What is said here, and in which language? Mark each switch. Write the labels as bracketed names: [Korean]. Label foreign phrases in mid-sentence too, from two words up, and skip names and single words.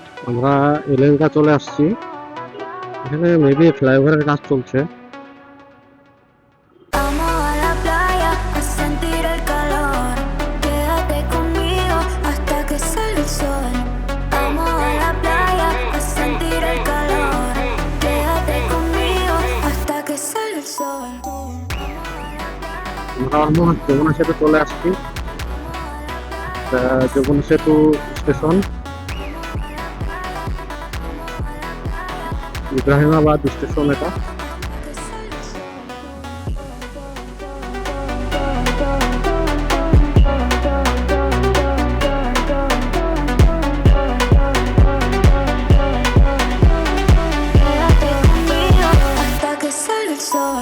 [Bangla] আমরা এলেঙ্কা চলে আসছি। এখানে [English] maybe flyover's [Bangla] কাজ চলছে। [Spanish] Vamos a la playa a sentir el calor. Quédate conmigo hasta que sale el sol. Vamos a la playa a sentir el calor. Quédate conmigo hasta que sale el sol. [Bangla] আমরা অলমোস্ট যমুনা সেতু চলে আসছি। যমুনা সেতু স্টেশন, ইব্রাহিমাবাদ স্টেশন এটা। [Spanish] Quédate conmigo hasta que sale el sol.